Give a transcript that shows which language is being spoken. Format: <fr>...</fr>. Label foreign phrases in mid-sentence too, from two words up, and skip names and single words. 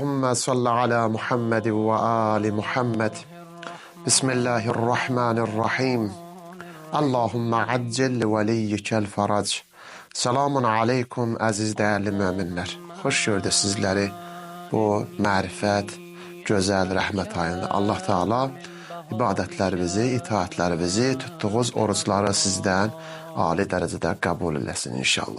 <ar>صل على محمد وآل محمد. بسم الله الرحمن الرحيم. اللهم عجل لوليك الفرج. سلام عليكم</ar> <az>əziz dəyərli möminlər. Xoş gördük sizləri bu mərifət, gözəl rəhmət ayında. Allah Teala ibadətlərimizi, itaətlərimizi, tutduğunuz oruçları sizdən ali dərəcədə qəbul eləsin inşallah.</az>